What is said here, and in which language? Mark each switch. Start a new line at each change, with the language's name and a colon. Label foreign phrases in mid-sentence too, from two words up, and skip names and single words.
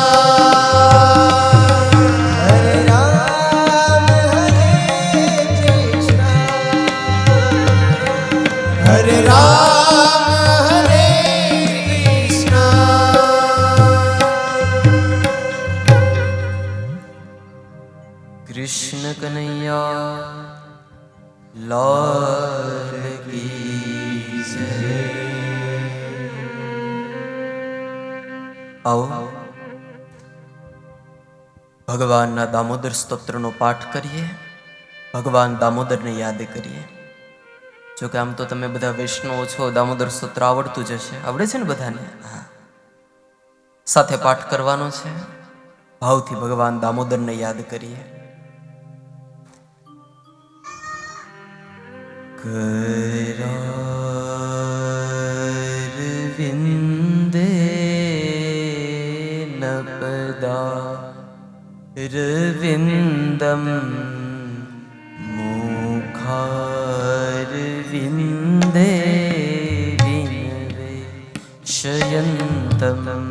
Hindi: हरे राम हरे कृष्ण हरे राम हरे कृष्ण। कृष्ण कन्हैया लाल की जय।
Gujarati: आओ ભગવાનના દામોદર સ્તોત્રનો પાઠ કરીએ, ભગવાન દામોદરને યાદ કરીએ. જો કે આમ તો તમે બધા વૈષ્ણવો છો, દામોદર સ્તોત્ર આવડતું જ હશે, આવડે છે ને બધાને? હા, સાથે પાઠ કરવાનો છે. ભાવથી ભગવાન દામોદરને યાદ કરીએ.
Sanskrit: करारविन्दे नपदा रविन्दं मुखारविन्दे विनवे शयन्तं